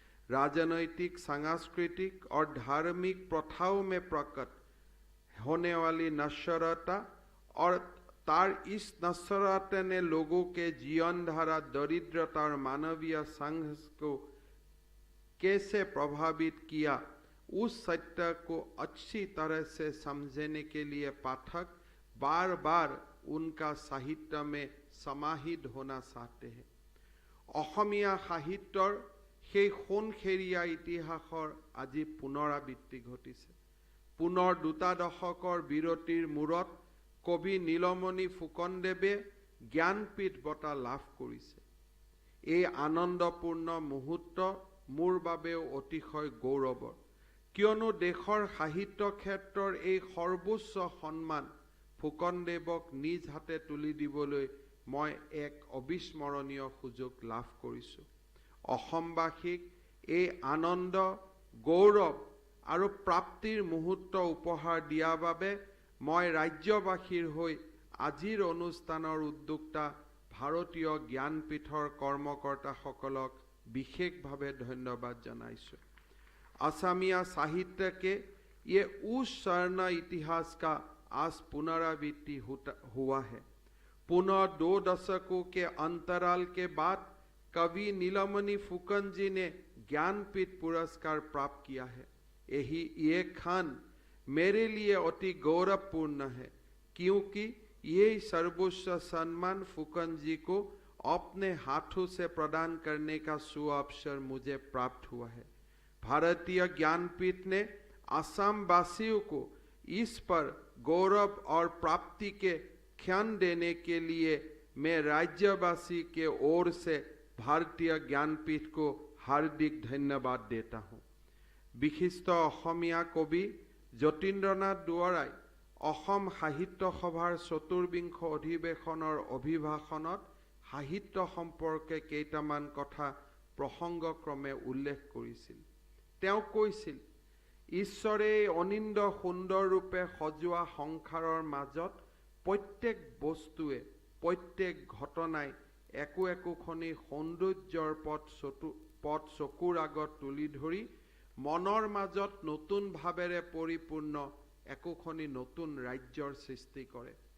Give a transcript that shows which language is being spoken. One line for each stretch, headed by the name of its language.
Hindi: राजनैतिक, सांस्कृतिक और धार्मिक प्रथाओं में प्रकट होने वाली नश्वरता और तार इस नश्वरता ने लोगों के जीवन धारा, दरिद्रता और मानवीय संघर्ष को कैसे प्रभावित किया, उस सत्य को अच्छी तरह से समझने के लिए पाठक बार बार उनका साहित्य में समाहित होना चाहते हैं।
Assamese: অসমীয়া সাহিত্যৰ সেই সোণখেৰীয়া ইতিহাসৰ আজি পুনৰাবৃত্তি ঘটিছে। পুনৰ 2 দশকৰ বিৰতিৰ মূৰত কবি নীলমণি ফুকনদেৱে জ্ঞানপীঠ বঁটা লাভ কৰিছে। এই আনন্দপূৰ্ণ মুহূৰ্ত মোৰ বাবেও অতিশয় গৌৰৱৰ, কিয়নো দেশৰ সাহিত্য ক্ষেত্ৰৰ এই সৰ্বোচ্চ সন্মান ফুকনদেৱক নিজ হাতে তুলি দিবলৈ মই এক অবিস্মৰণীয় সুযোগ লাভ কৰিছোঁ। অসমবাসীক এই আনন্দ, গৌৰৱ আৰু প্ৰাপ্তিৰ মুহূৰ্ত উপহাৰ দিয়াৰ বাবে মই ৰাজ্যবাসীৰ হৈ আজিৰ অনুষ্ঠানৰ উদ্যোক্তা ভাৰতীয় জ্ঞানপীঠৰ কৰ্মকৰ্তাসকলক বিশেষভাৱে ধন্যবাদ জনাইছোঁ।
Hindi: असमिया साहित्य के ये उस स्वर्ण इतिहास का आज पुनरावृत्ति हुआ है। पुनः 2 दशकों के अंतराल के बाद कवि नीलमणि फुकन जी ने ज्ञानपीठ पुरस्कार प्राप्त किया है। ये खान मेरे लिए अति गौरवपूर्ण है, क्योंकि ये सर्वोच्च सम्मान फुकन जी को अपने हाथों से प्रदान करने का सुअवसर मुझे प्राप्त हुआ है। भारतीय ज्ञानपीठ ने असम वासियों को इस पर गौरव और प्राप्ति के क्षण देने के लिए मैं राज्यवासी के ओर से भारतीय ज्ञानपीठ को हार्दिक धन्यवाद देता हूँ। विशिष्ट असमिया कवि
Assamese: যতীন্দ্ৰনাথ দুৱৰাই অসম সাহিত্য সভাৰ ৪বিংশ অধিৱেশনৰ অভিভাষণত সাহিত্য সম্পৰ্কে কেইটামান কথা প্ৰসংগক্ৰমে উল্লেখ কৰিছিল। তেওঁ কৈছিল, ঈশ্বৰে অনিন্দ সুন্দৰ ৰূপে সজোৱা সংসাৰৰ মাজত প্ৰত্যেক বস্তুৱে, প্ৰত্যেক ঘটনাই একো একোখনি সৌন্দৰ্যৰ পথ চকুৰ আগত তুলি ধৰি মনৰ মাজত নতুন ভাৱেৰে পৰিপূৰ্ণ একোখনি নতুন ৰাজ্যৰ সৃষ্টি কৰে।